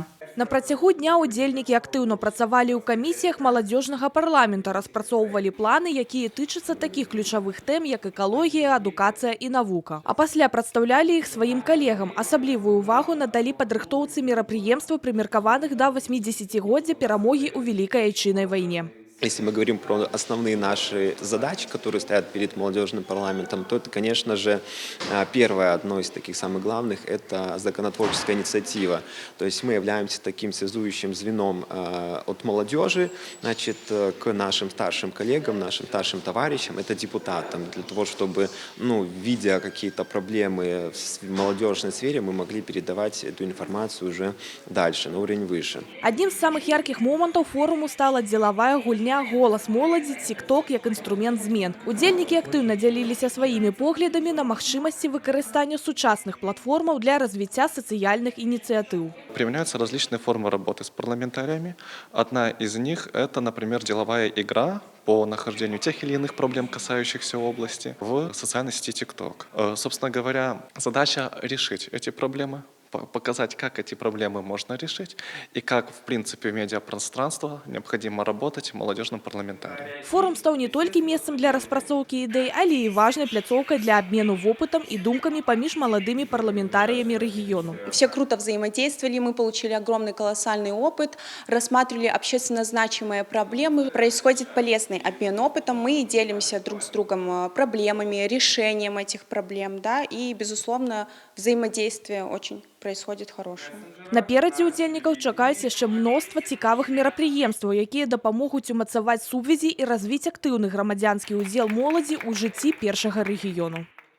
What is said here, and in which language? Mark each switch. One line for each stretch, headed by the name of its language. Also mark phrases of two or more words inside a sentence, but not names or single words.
Belarusian: На працягу дня удзельнікі актыўна працавалі ў камісіях маладзёжнага парламента, распрацоўвалі планы, якія тычацца такіх ключавых тэм, як экалогія, адукацыя і навука. А пасля прадстаўлялі іх сваім калегам. Асаблівую ўвагу надалі падрыхтоўцы мерапрыемстваў, прымеркаваных да 80-годдзя перамогі ў Великай Айчыннай вайне.
Russian: Если мы говорим про основные наши задачи, которые стоят перед молодежным парламентом, то это, конечно же, первое, одно из таких самых главных, это законотворческая инициатива. То есть мы являемся таким связующим звеном от молодежи, значит, к нашим старшим коллегам, нашим старшим товарищам, это депутатам, для того, чтобы, видя какие-то проблемы в молодежной сфере, мы могли передавать эту информацию уже дальше, на уровень выше.
Belarusian: Одним з самых яркіх момантаў форуму стала дзелавая гульня «Голас моладзі» TikTok як інструмент змен. Удзельнікі актыўна дзяліліся сваімі поглядамі на магчымасці выкарыстання сучасных платформаў для развіцця сацыяльных ініцыятыў.
Russian: Применяются различные формы работы с парламентариями. Одна из них – это, например, деловая игра по нахождению тех или иных проблем, касающихся области, в социальной сети TikTok. Собственно говоря, задача решить эти проблемы, показать, как эти проблемы можно решить и как, в принципе, в медиапространство необходимо работать молодежным парламентариям.
Belarusian: Форум стаў не толькі месцам для распрацоўкі ідэй, але і важнай пляцоўкай для обмену вопытам и думками паміж маладымі
Russian: парламентариями региону. Все круто взаимодействовали, мы получили огромный колоссальный опыт, рассматривали общественно значимые проблемы, происходит полезный обмен опытом, мы делимся друг с другом проблемами, решением этих проблем, да, и, безусловно, взаимодействие очень происходит хорошее.
Belarusian: Наперадзе удзельнікаў чакаюць яшчэ мноства цікавых мерапрыемстваў, якія дапамогуць умацаваць сувязі і развіць актыўны грамадзянскі ўдзел моладзі ў жыцці першага рэгіёну.